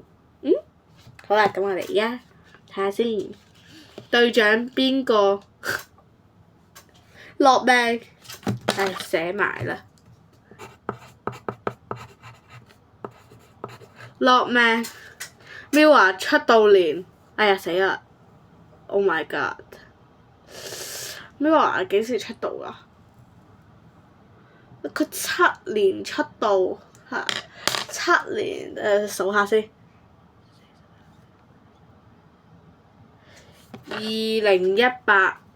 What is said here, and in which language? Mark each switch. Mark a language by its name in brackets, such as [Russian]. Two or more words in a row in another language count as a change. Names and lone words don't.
[Cantonese] 好啦，咁我哋而家睇下先，隊長邊個？落命，寫埋啦。落命，喵啊出道年，死啦 ！ [English] Oh my god！ [Cantonese] 喵啊幾時出道啊？佢7年出道嚇，7年數下先。2018